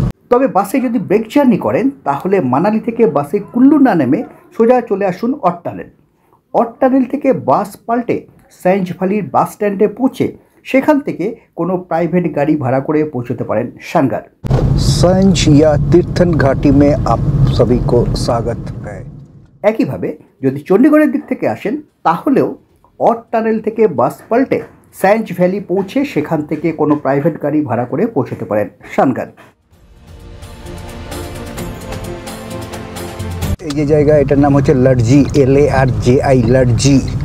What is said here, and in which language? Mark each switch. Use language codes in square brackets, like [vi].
[bn] তবে বাসে যদি ব্রেক জার্নি করেন তাহলে মানালি থেকে বাসে কুল্লু না নেমে সোজা চলে আসুন অট টানেল। অট টানেল থেকে বাস পাল্টে সাইঞ্জ ভ্যালির বাস স্ট্যান্ডে পৌঁছে সেখান থেকে কোনো প্রাইভেট গাড়ি ভাড়া করে পৌঁছতে পারেন শানগর। [hi] সাইঞ্জ या तीर्थन घाटी में आप सभी को स्वागत है। [bn] একইভাবে যদি চণ্ডীগড়ের দিক থেকে আসেন তাহলেও অট টানেল থেকে বাস পাল্টে সাইঞ্জ ভ্যালি পৌঁছে সেখান থেকে কোনো প্রাইভেট গাড়ি ভাড়া করে পৌঁছতে পারেন শানগর। এই যে জায়গা, এটার নাম হচ্ছে লারজি, LARJI, লারজি।